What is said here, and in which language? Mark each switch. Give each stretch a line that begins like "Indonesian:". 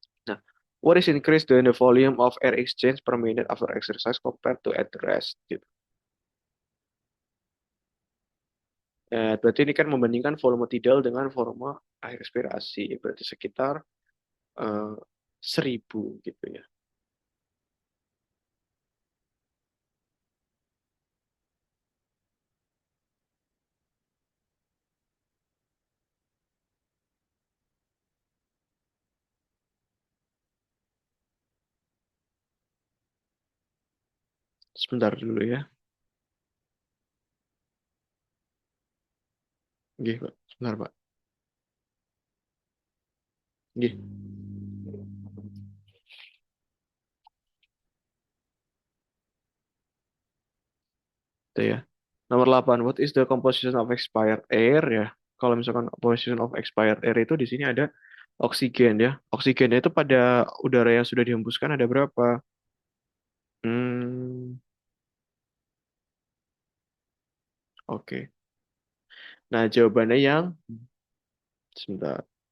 English: Nah, what is increased in the volume of air exchange per minute after exercise compared to at rest
Indonesian: gitu. Berarti ini kan membandingkan volume tidal dengan volume air respirasi, berarti sekitar eh, 1000 gitu ya. Sebentar dulu ya. Nggih, Pak. Sebentar, Pak. Nggih, itu ya. Nomor 8,
English: what is the composition of expired air ya?
Indonesian: Kalau misalkan
English: composition of expired air
Indonesian: itu di sini ada oksigen ya. Oksigennya itu pada udara yang sudah dihembuskan ada berapa? Hmm, oke. Nah, jawabannya yang sebentar.